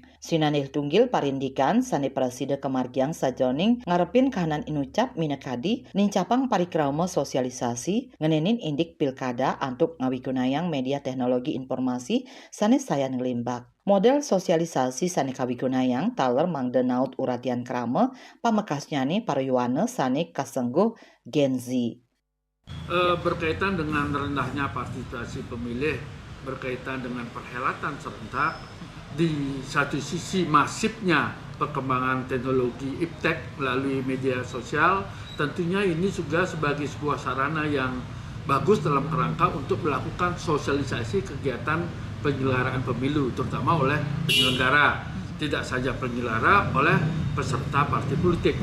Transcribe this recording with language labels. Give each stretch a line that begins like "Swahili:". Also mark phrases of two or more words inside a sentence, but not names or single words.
Balinese: Sinanil tunggil parindikan sane preside kemargiang sajoning ngarepin kahanan inucap minekadi nincapang parikrama sosialisasi ngenenin indik pilkada antuk ngawigunayang media teknologi informasi sane sayan ngelimbak. Model sosialisasi sane kawigunayang taler mangdenaut uratian krama pamekasnya nih parayuana sane kasengguh Gen Z.
Indonesian: Berkaitan dengan rendahnya partisipasi pemilih, berkaitan dengan perhelatan serentak, di satu sisi masifnya perkembangan teknologi iptek melalui media sosial, tentunya ini juga sebagai sebuah sarana yang bagus dalam kerangka untuk melakukan sosialisasi kegiatan penyelenggaraan pemilu, terutama oleh penyelenggara, tidak saja penyelenggara, oleh peserta partai politik.